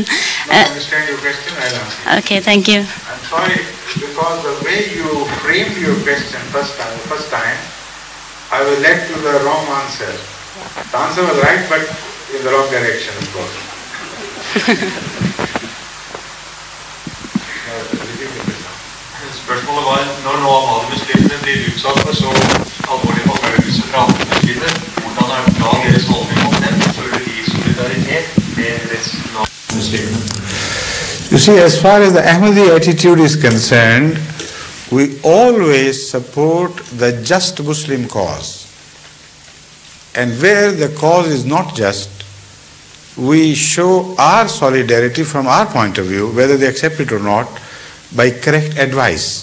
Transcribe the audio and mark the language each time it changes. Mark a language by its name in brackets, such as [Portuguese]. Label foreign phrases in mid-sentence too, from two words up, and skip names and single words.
[English] I understand your question. I'll answer. Okay, thank you. I'm sorry, because the way you framed your question first time, I was led to the wrong answer. The answer was right, but in the wrong direction, of course. [Norwegian] Spørsmålet var, når nå Ahmadi-muslimene blir utsatt for så alvorlig forfølgelse fra andre muslimer, hvordan er da deres holdning om dem? Føler de solidaritet med resten av muslimene? [English] You see, as far as the Ahmadi attitude is concerned, we always support the just Muslim cause. And where the cause is not just, we show our solidarity from our point of view, whether they accept it or not, by correct advice.